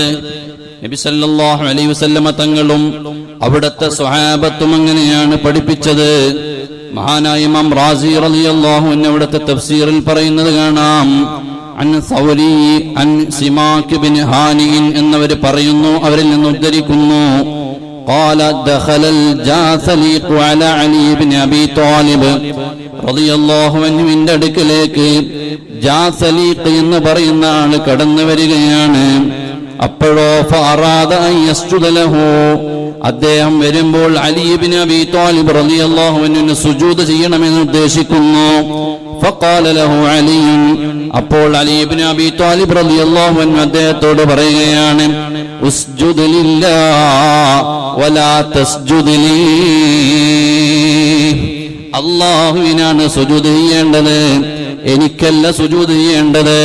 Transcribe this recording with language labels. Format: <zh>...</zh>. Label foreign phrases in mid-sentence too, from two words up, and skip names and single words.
<ml>നബി</ml> <ar>صلى الله عليه وسلم</ar> <ml>തങ്ങളും അവിടുത്തെ സ്വഹാബത്തും അങ്ങനെയാണ് പഠിപ്പിച്ചത്. മഹാനായ ഇമാം റാസി</ml> <ar>رضي الله عنه</ar> <ml>അവിടുത്തെ തഫ്സീറിൽ പറയുന്നത് കാണാം,</ml> <ar>عن الثوري عن سماك بن هانئ</ar> <ml>എന്നവർ പറയുന്നു, അവരിൽ നിന്ന് ഉദ്ധരിക്കുന്നു,</ml> <ar>قال دخل الجاثليق على علي بن ابي طالب رضي الله عنه</ar> <ml>ന്റെ അടുക്കലേക്ക് ജാസലീഖ് എന്ന് പറയുന്ന ആൾ കടന്നു വരികയാണ്. അപ്പോഴോ</ml> <ar>فأراد أن يسجد له,</ar> <ml>അദ്ദേഹം വരുമ്പോൾ അലി ഇബ്നു അബീ ത്വാലിബ്</ml> <ar>رضي الله عنه</ar> <ml>സുജൂദ് ചെയ്യണമെന്ന് ഉദ്ദേശിക്കുന്നു.</ml> <ar>فقال له علي,</ar> <ml>അപ്പോൾ അലി ഇബ്നു അബീ ത്വാലിബ്</ml> <ar>رضي الله عنه</ar> <ml>അദ്ദേഹത്തോട് പറയുകയാണ്,</ml> <ar>اسجد لله ولا تسجد لي,</ar> <ml>അല്ലാഹുവിനാണ് സുജൂദ് ചെയ്യേണ്ടത്, എനിക്കല്ല സുജൂദ് ചെയ്യേണ്ടത്.</ml>